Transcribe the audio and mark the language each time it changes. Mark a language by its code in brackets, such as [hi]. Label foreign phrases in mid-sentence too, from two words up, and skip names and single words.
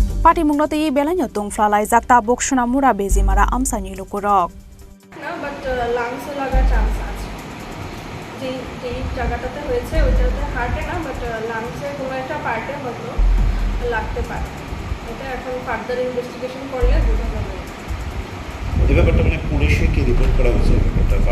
[trp] Pati munglote i belanya tungflalai jakta boksuna mura bezimara amsani lukurok. [bn] না বাট লাংসে লাগার চান্স আছে যে জায়গাটাতে হয়েছে ওইটাতে হার্টে না বাট লাংসের কোনো একটা পার্টে হয়তো লাগতে পারে এটা এখন [en] further investigation [bn] করলে বোঝা যাবে এই ব্যাপারটা মানে পুলিশে কি রিপোর্ট করা হয়েছে ব্যাপারটা বা